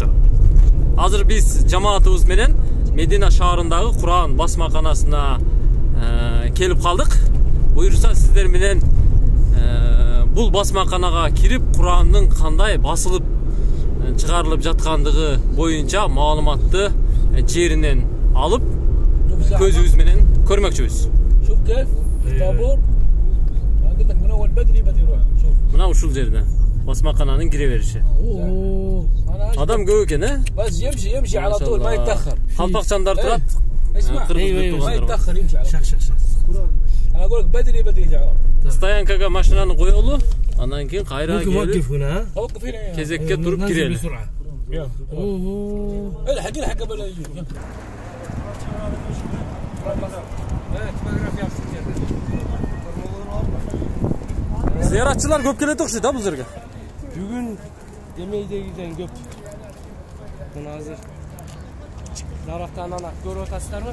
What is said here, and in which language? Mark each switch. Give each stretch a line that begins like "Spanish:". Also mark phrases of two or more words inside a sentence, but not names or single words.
Kyrgyz: Азыр биз жамаатыбыз менен Медина шаарындагы Куран басмаканасына келип калдык. Буюрса сиздер менен бул басмаканага кирип Курандын кандай басылып чыгарылып жаткандыгы боюнча маалыматты жеринен алып көзүбүз менен көрмөкчүбүз.
Arabic: شوف كيف الطابور قلت لك من اول بدري يروح شوف
Kyrgyz: Мына ушул жерде басмакананын кире бериши. Адам көп экен,
Arabic: بس يمشي على طول ما يتاخر.
Kyrgyz: Калпакчандар турат.
Arabic: اسمع ما يتاخر يمشي على طول. انا اقول لك بدري يرجع.
Kyrgyz: Стоянкага машинаны коелу, андан кийин кайра келип
Arabic: وقف هنا توقف هنا.
Kyrgyz: кезекке туруп кирели.
Arabic: بسرعة. الحق قبل يجي.
Kyrgyz: Зыяратчылар көп келет окшойт да бул жерге. Бүгүн демейдегиден көп. Мына азыр нарактан ана көрүп атасыздарбы?